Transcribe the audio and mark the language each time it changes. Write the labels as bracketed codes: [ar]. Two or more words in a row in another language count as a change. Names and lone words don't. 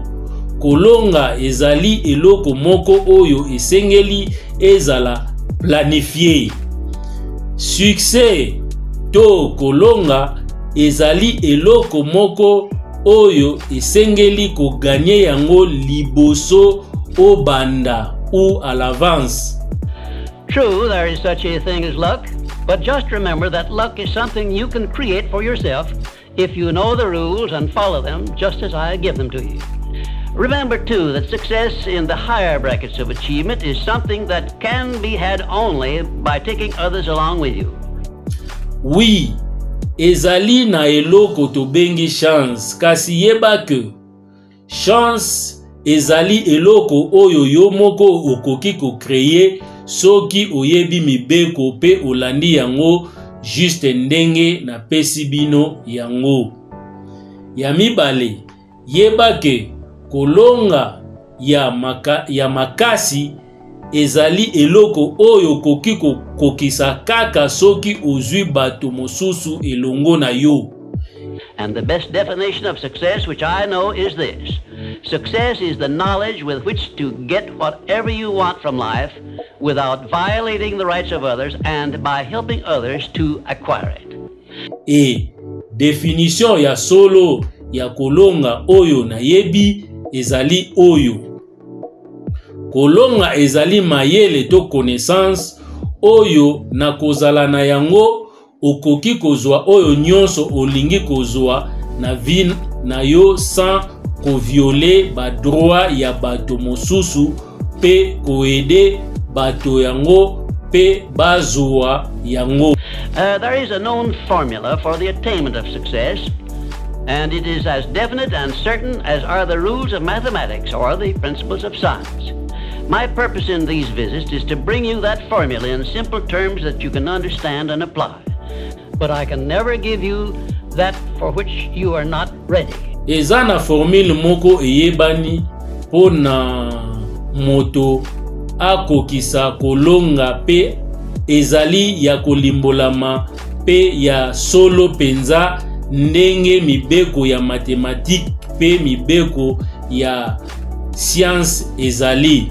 [ln] Kolonga ezali eloko moko oyo esengeli ezala planifié. Succès to kolonga ezali eloko moko oyo esengeli ko gagner yango liboso obanda [fr] ou à l'avance. [en] True, there is such a thing as luck, but just remember that luck is something you can create for yourself if you know the rules and follow them just as I give them to you. Remember, too, that success in the higher brackets of achievement is something that can be had only by taking others along with you. Oui, ezali na eloko to bengi chance, kasi yeba ke chance ezali eloko oyo yo moko okoki ko créer soki oyebi mibeko pe olandi yango juste ndenge na pesi bino yango. Ya mibale, yeba ke kolonga ya makasi ezali eloko oyo koki kokisa kaka soki ozwi bato mosusu elongo na yo. And the best definition of success, which I know, is this. Success is the knowledge with which to get whatever you want from life without violating the rights of others and by helping others to acquire it. [fr] Et définition [ln] ya solo ya kolonga oyo na yebi ezali oyo. Kolonga ezali mayele to connaissance oyo na kozala na yango okoki kozwa oyo nyonso olingi kozwa na vie na yo sans kovioler ba droit ya bato mosusu pe koede bato yango pe bazwa yango. [en] There is a known formula for the attainment of success, and it is as definite and certain as are the rules of mathematics or the principles of science. My purpose in these visits is to bring you that formula in simple terms that you can understand and apply. But I can never give you that for which you are not ready. [ln] Eza na formule moko eyebani pona moto akokisa kolonga pe ezali ya kolimbolama pe ya solo penza ndenge mibeko ya mathématique pe mibeko ya science ezali.